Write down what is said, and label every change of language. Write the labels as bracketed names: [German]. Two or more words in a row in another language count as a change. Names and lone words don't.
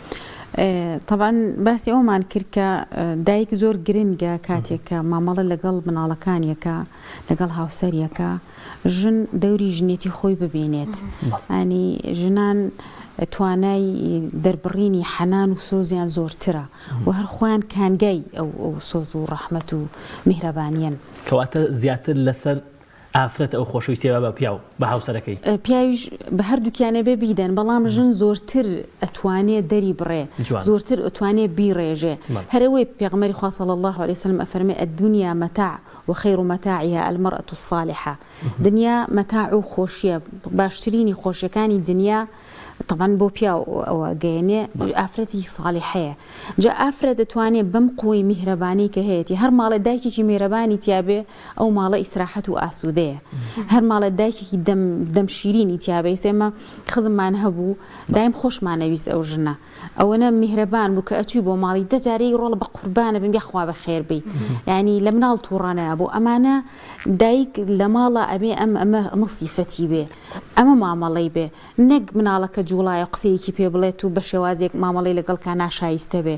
[Central Kurdish] طبعا باسی ئەومان کرد کە دایک زۆر گرنگە کاتێککە مامەڵە لەگەڵ مناڵەکانیەکە لەگەڵ هاوسەریەکە ژن دەوری ژنێتی خۆی ببینێت ئەنی ژنان توانای دەربڕینی حەنان و سۆزیان زۆرترە و هەر خۆیان کانگای ئەو سۆز و ڕەحمەت و میهرەبانیان کەواتە زیاتر لەسەر ئافرەت ئەو خۆشەویستیەوە بە پیاو بە هاوسەرەکەی پیاویش بە هەردووکیانە بێ بیدەن بەڵام ژن زۆرتر ئەتوانێت دەری بڕێ زۆرتر ئەتوانێت بیڕێژێ هەرەوەی پێغمبەری خوا [Arabic] صلی الله عليه وسلم [Central Kurdish] ئەفەرمێ [Arabic] الدنيا متاع وخير متاعها المرأة الصالحة [Central Kurdish] دنیا متاع و خۆشیە باشترینی خۆشیەکانی دنیا طبعا بۆ پیاو ئەوە گەیەنێ ئافرەتی صالحەیە جا ئافرەت دەتوانێت بەم قوی میهرەبانی کە هەیەی هەر ماڵە دایکێکی میهرەبانی تیابێ ئەو ماڵە ئیسراحەت و ئاسوودەیە هەر ماڵە دایکێکی دەم شیرینی تیابێ ئێمە خزممان هەبوو دایم خۆشمانەویست ئەو ژنە ئەوەنە میهرەبان بوو کە ئەچووی بۆ ماڵی دەجارەی ڕۆڵە بە قوربانە بم بخوا بە خێر بی یعنی لە مناڵ تووڕانە بۆ ئەمانە دایک لە ماڵە ئەبێ ئەمە سیفەتی بێ ئەمە مامەڵەی بێ نەک مناڵەکە جوڵایە قسەیەکی پێ بڵێت و بە شێوازێک مامەڵی لەگەڵ کا ناشایستە بێ